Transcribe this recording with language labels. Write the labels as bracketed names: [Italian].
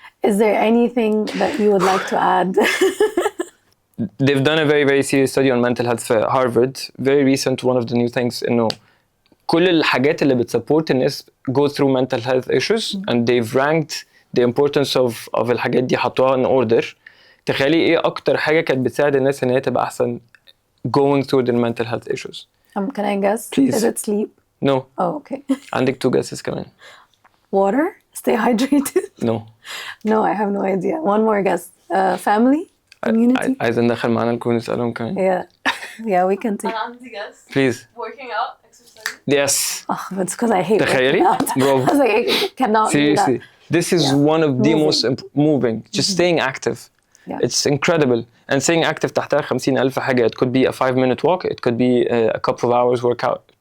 [English] Is there anything that you would like to add? They've done a very, very serious study on mental health for Harvard. Very recent, one of the new things, you know, [Arabic] كل الحاجات اللي بتسبورت الناس [English] go through mental health issues and they've ranked the importance of [Arabic] الحاجات دي حطوها [English] in order. [Arabic] تخيلي ايه اكتر حاجة كانت بتساعد الناس ان هي تبقى احسن [English] going through their mental health issues. Can I guess? Please. Is it sleep? No. Oh, okay. [Arabic] عندك 2 guesses كمان. [English] Water? Stay hydrated? No. No, I have no idea. One more guess. Family? Community? [Arabic] عايز ندخل معانا الكون نسألهم كمان. [English] Yeah, we can take. [Arabic] أنا عندي guess. [English] Please. Working out, exercising. Yes. Oh, but it's because I hate [Arabic] تخيلي؟ [English] working out. Bravo. I was like, I cannot Seriously. do that. This is one of the most moving. Just staying active. It's incredible. And staying active [Arabic] تحتها 50,000 حاجة. [English] It could be a 5-minute walk. It could be a couple of hours workout.